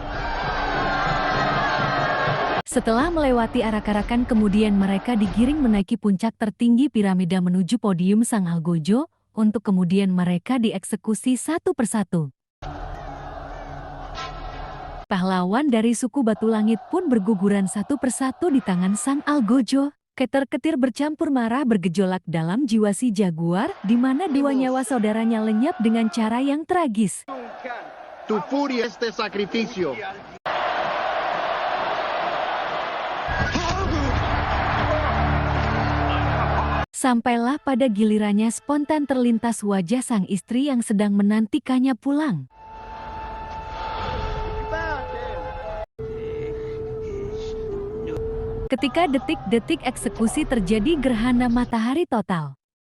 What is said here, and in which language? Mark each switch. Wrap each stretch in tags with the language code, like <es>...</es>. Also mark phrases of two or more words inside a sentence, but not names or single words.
<id>Setelah melewati arak-arakan, kemudian mereka digiring menaiki puncak tertinggi piramida menuju podium Sang Algojo, untuk kemudian mereka dieksekusi satu persatu. Pahlawan dari suku Batu Langit pun berguguran satu persatu di tangan Sang Algojo. Keter-ketir bercampur marah bergejolak dalam jiwa si jaguar, di mana dua nyawa saudaranya lenyap dengan cara yang tragis.</id> <es>Tu furia es de sacrificio.</es> <id>Sampailah pada gilirannya spontan terlintas wajah sang istri yang sedang menantikannya pulang. Ketika detik-detik eksekusi terjadi gerhana matahari total.</id>